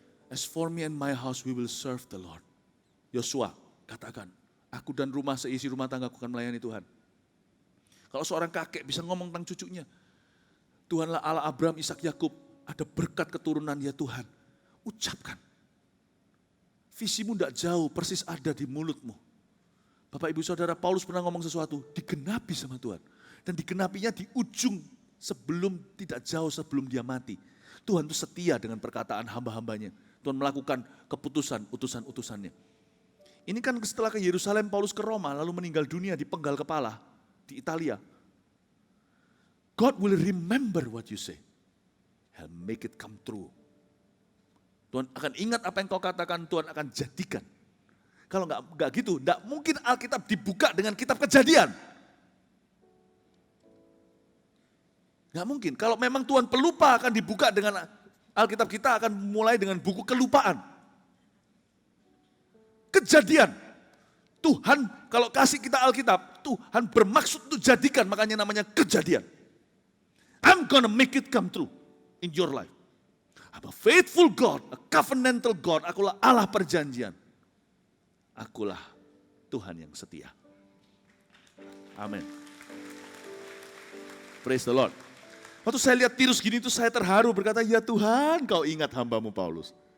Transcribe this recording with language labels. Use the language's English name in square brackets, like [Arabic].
[English] As for me and my house, we will serve the Lord. [Indonesian] Yosua, katakan, aku dan seisi rumah tanggaku akan melayani Tuhan. Kalau seorang kakek bisa ngomong tentang cucunya, Tuhanlah Allah Abraham, Ishak, Yakub, ada berkat keturunan ya Tuhan. Ucapkan. Visimu tidak jauh, persis ada di mulutmu. Bapak Ibu Saudara, Paulus pernah ngomong sesuatu, digenapi sama Tuhan. Dan digenapinya di ujung sebelum tidak jauh sebelum dia mati. Tuhan itu setia dengan perkataan hamba-hambanya. Tuhan melakukan keputusan, utusan-utusannya. Ini kan setelah ke Yerusalem, Paulus ke Roma, lalu meninggal dunia di penggal kepala di Italia. [English] God will remember what you say. He'll make it come true. [Indonesian] Tuhan akan ingat apa yang kau katakan, Tuhan akan jadikan. Kalau enggak gitu, enggak mungkin Alkitab dibuka dengan kitab Kejadian. Enggak mungkin. Kalau memang Tuhan pelupa akan dibuka dengan Alkitab, kita akan mulai dengan buku kelupaan. Kejadian. Tuhan kalau kasih kita Alkitab, Tuhan bermaksud untuk jadikan, makanya namanya Kejadian. [English] I'm gonna make it come true in your life. I'm a faithful God, a covenantal God. [Indonesian] Akulah Allah perjanjian. Akulah Tuhan yang setia. Amin. [English] Praise the Lord. [Indonesian] Waktu saya lihat Tirus gini itu saya terharu berkata, ya Tuhan kau ingat hambamu Paulus.